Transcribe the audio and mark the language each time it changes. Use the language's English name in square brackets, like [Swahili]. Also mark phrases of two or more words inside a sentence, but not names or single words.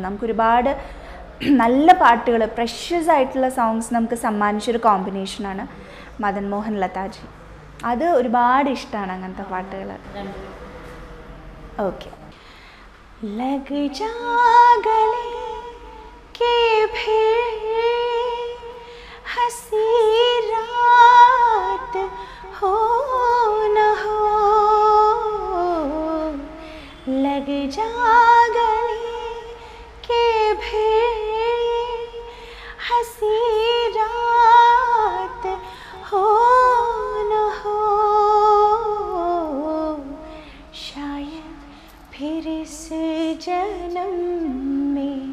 [Malayalam] നമുക്ക് ഒരുപാട് നല്ല പാട്ടുകൾ, പ്രഷ്യസ് ആയിട്ടുള്ള സോങ്സ് നമുക്ക് സമ്മാനിച്ചൊരു കോമ്പിനേഷനാണ് മദൻ മോഹൻ ലതാജി. അത് ഒരുപാട് ഇഷ്ടമാണ് അങ്ങനത്തെ പാട്ടുകൾ. ഓക്കെ. [Hindi] लग जा गले के फिर हंसी रात हो न हो, लग जा गले के फिर हंसी रात हो न हो, शायद फिर इस जन्म में